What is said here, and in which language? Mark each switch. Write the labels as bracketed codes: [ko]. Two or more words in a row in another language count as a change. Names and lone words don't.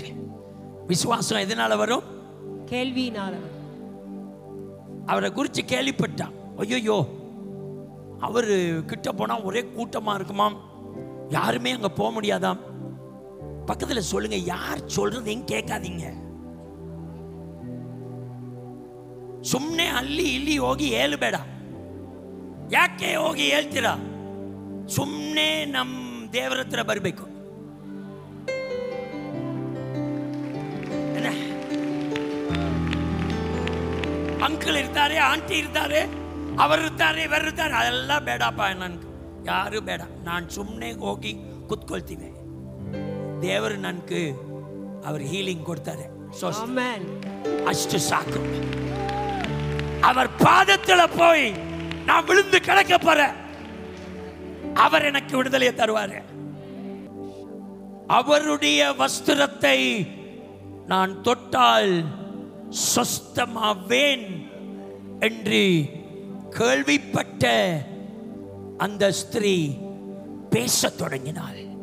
[ta] விசுவாசம் எதனால வரும்? கேள்வியினால. அவரை குறித்து கேள்விப்பட்டான். ஐயோ, அவரு கிட்ட போனா ஒரே கூட்டமா இருக்குமாம், யாருமே அங்க போக முடியாதாம். பக்கத்துல சொல்லுங்க, யார் சொல்றதையும் கேட்காதீங்க. [kn] ಸುಮ್ಮನೆ ಅಲ್ಲಿ ಇಲ್ಲಿ ಹೋಗಿ ಹೇಳ್ಬೇಡ. ಯಾಕೆ ಹೋಗಿ ಹೇಳ್ತೀರಾ? ಸುಮ್ಮನೆ ನಮ್ಮ ದೇವರ ಹತ್ರ ಬರಬೇಕು. ಅಂಕಲ್ ಇರ್ತಾರೆ, ಆಂಟಿ ಇರ್ತಾರೆ, ಅವರಿರ್ತಾರೆ, ಇವರಿರ್ತಾರೆ, ಅದೆಲ್ಲ ಬೇಡಪ್ಪ. ನನ್ಗೆ ಯಾರು ಬೇಡ, ನಾನು ಸುಮ್ಮನೆ ಹೋಗಿ ಕೂತ್ಕೊಳ್ತೀವಿ. ದೇವರು ನನ್ಗೆ ಅವ್ರು ಹೀಲಿಂಗ್ ಕೊಡ್ತಾರೆ, ಅಷ್ಟು ಸಾಕು. [ta] அவர் பாதத்துல போய் நான் விழுந்து கிடக்க போறேன், அவர் எனக்கு விடுதலையை தருவாரு. அவருடைய வஸ்திரத்தை நான் தொட்டால் சொஸ்தமாவேன் என்று கேள்விப்பட்ட அந்த ஸ்திரீ பேசத் தொடங்கினாள்.